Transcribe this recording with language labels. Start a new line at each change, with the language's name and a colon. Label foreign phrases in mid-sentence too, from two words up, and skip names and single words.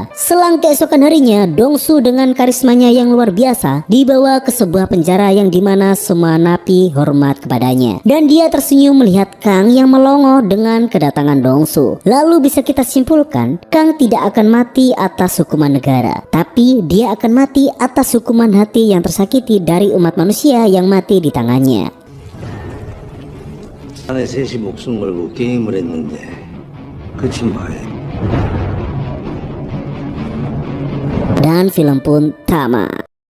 Indonesian: Selang keesokan harinya, Dongsu dengan karismanya yang luar biasa dibawa ke sebuah penjara yang dimana semua napi hormat kepadanya. Dan dia tersenyum melihat Kang yang melongo dengan kedatangan Dongsu. Lalu bisa kita simpulkan, Kang tidak akan mati atas hukuman negara, tapi dia akan mati atas hukuman hati yang tersakiti dari umat manusia yang mati di tangannya.
Korean: 안에 셋이 목숨 걸고 게임을 했는데 그치 마에.
Indonesian: Dan film pun tamat.